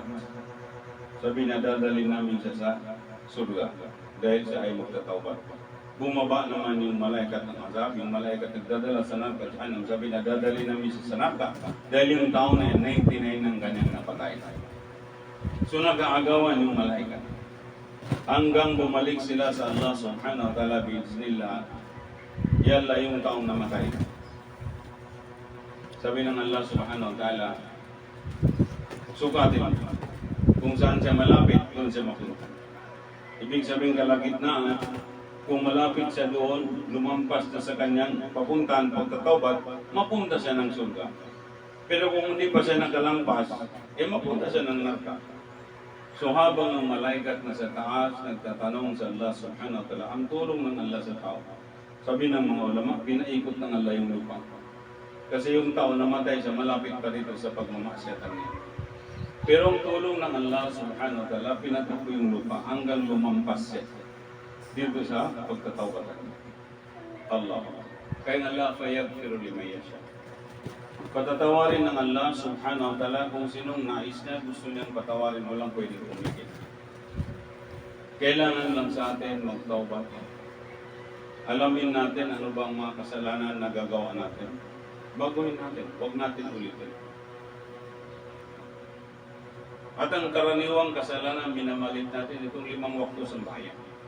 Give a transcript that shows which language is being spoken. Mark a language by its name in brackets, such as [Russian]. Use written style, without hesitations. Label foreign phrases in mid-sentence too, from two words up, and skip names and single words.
[Filipino] Sabi na dadalhin namin siya sa surga dahil siya ay magtatawbal. Bumaba naman yung malaikat ng azab, yung malaikat nagdadala sa neraka, sabi na dadalhin namin siya sa neraka dahil yung tao na yan, 99 ng kanyang napatay. So nag-aagawan yung malaikat. Hanggang bumalik sila sa Allah [Arabic] سبحانه وتعالى بإذن الله, [Filipino] yalla yung taong namatay. Sabi ng Allah [Arabic] سبحانه وتعالى, [Filipino] sukatin kung saan siya malapit, doon siya mapunta. Ibig sabihin kalagitnaan, kung malapit siya doon, lumampas na sa kanyang papuntahan, pagtatawbat, mapunta siya ng surga. Pero kung hindi pa siya nakalampas, mapunta siya ng neraka. So habang ang malaikat na sa taas nagtatanong sa Allah [Arabic] سبحانه وتعالى, [Filipino] ang tulong ng Allah sa tao. Sabi ng mga ulama, pinaikot ng Allah yung lupa. Kasi yung tao namatay siya, malapit pa dito sa pagmamasyatan niya. Pero ang tulong ng Allah [Arabic] سبحانه وتعالى, [Filipino] pinatakbo yung lupa hanggang lumampas siya dito sa pagtatawbatan. Allah. [Arabic] Kaya الله فيغفر لمن يشاء. [Filipino] Patatawarin ng Allah [Arabic] سبحانه وتعالى [Filipino] kung sinong nais niya, gusto niyang patawarin, walang pwedeng umigil. Kailangan lang sa atin magtaubat. Alamin natin ano ba ang mga kasalanan na gagawa natin. Baguhin natin, huwag natin ulitin. At ang karaniwang kasalanan minamalit natin itong 5 wakto sambahayan.